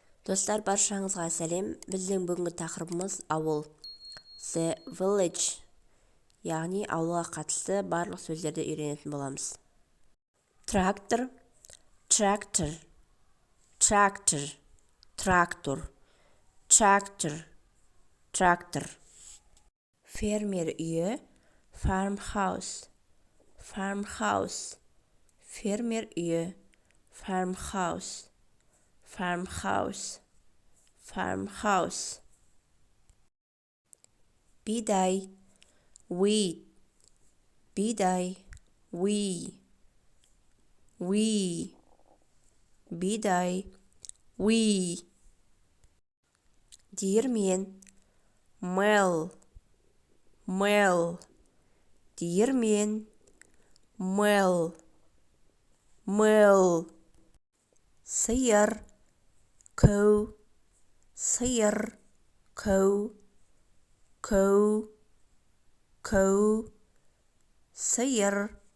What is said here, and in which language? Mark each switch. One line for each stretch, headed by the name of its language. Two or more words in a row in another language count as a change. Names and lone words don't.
Kazakh: Достар, баршаңызға сәлем. Біздің бүгінгі тақырыбымыз ауыл.
English: The village,
Kazakh: яғни ауылға қатысты барлық сөздерді үйренетін боламыз. Трактор,
English: tractor, tractor, трактор, tractor,
Kazakh: трактор. Фермер үйі,
English: farmhouse, farmhouse,
Kazakh: фермер үйі,
English: farmhouse, farmhouse, farmhouse.
Kazakh: Бидай, wheat, бидай, wheat, бидай, wheat. Диірмен, mill, диірмен, mill. Сиыр, cow, сиыр, cow, сиыр.